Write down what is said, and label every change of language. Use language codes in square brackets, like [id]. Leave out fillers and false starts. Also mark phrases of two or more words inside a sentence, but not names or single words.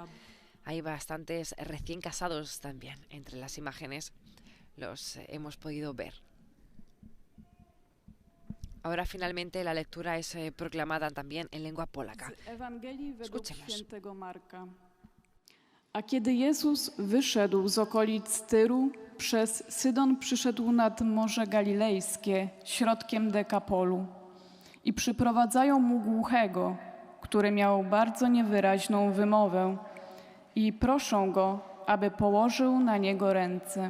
[es] Hay bastantes recién casados también entre las imágenes, los hemos podido ver. Ahora finalmente la lectura es proclamada también en lengua polaca. Escuchemos. [pl] A kiedy Jezus wyszedł z okolic Tyru, przez Sydon przyszedł nad Morze Galilejskie, środkiem Dekapolu. I przyprowadzają mu głuchego, który miał bardzo niewyraźną wymowę, i proszą go, aby położył na niego ręce.